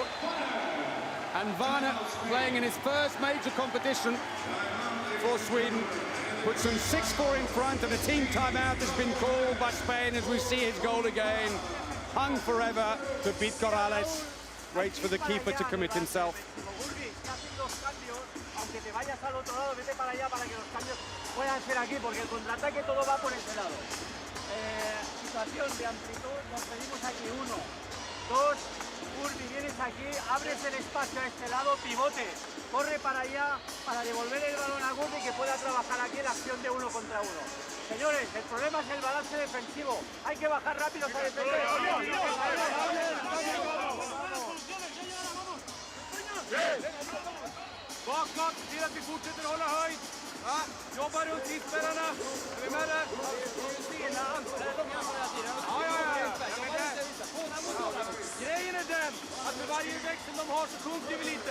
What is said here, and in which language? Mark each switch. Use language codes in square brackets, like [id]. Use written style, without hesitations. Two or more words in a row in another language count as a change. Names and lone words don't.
[en] And Varner, playing in his first major competition for Sweden, puts them 6-4 in front, and a team timeout has been called by Spain as we see his goal again. Hung forever to beat Corrales. Waits for the keeper to commit himself. [es] Aunque te vayas al otro lado, vete para allá para que los cambios puedan ser aquí, porque el contraataque todo va por ese lado. Situación de amplitud, nos pedimos aquí 1, 2, Urbi, vienes aquí, abres el espacio a este lado, pivote, corre para allá para devolver el balón a Gurbi que pueda trabajar aquí en la acción de 1 contra 1. Señores, el problema es el balance defensivo, hay que bajar rápido a defender. [sv] Bakåt, till att vi fortsätter hålla höjd. Ja, jobba runt hittspelarna. Är vi med där? Grejen är den att med varje växel de har så sjunker vi lite.